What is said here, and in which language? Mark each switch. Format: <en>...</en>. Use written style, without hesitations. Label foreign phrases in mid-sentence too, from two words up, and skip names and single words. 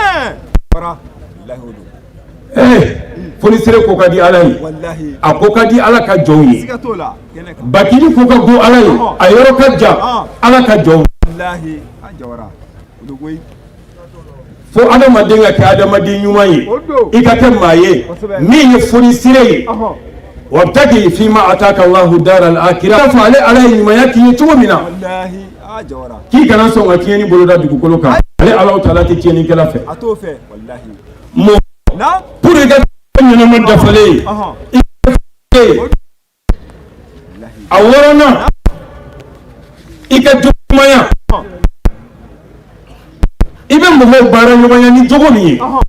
<bm>fonisire ko ka di ala ye a ko ka di ala ka jɔnw ye bakini ko ka go ala ye a yɔrɔ ka jan ala ka jɔnw fo adamaden ka kɛ adamaden ɲuman ye i ka kɛ maa ye min ye fonisire ye</bm> <ar>وابتغ فيما آتاك الله الدار الآخرة</ar> <bm>fa ale ye ɲumanya k'i ye cogo min na k'i kana sɔn ka tiɲɛni boloda dugukolo kan ale</bm> <ar>الله تعالى</ar> <bm>tɛ tiɲɛnikɛla fɛ pour i ka ɲɛnama dafalen a wɔɔrɔnan i ka jogoɲumanya i bɛ mɔgɔw baara ɲɔgɔnya ni jogo min ye</bm>